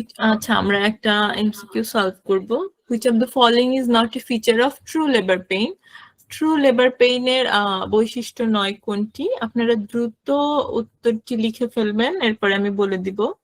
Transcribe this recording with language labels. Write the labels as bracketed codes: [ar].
[bn] আচ্ছা, আমরা একটা এমসিকিউ সলভ করব। [en] Which of the following is not a feature of true labor pain? [bn] True labour পেইনের বৈশিষ্ট্য নয় কোনটি? আপনারা দ্রুত উত্তরটি লিখে ফেলবেন, এরপরে আমি বলে দিব।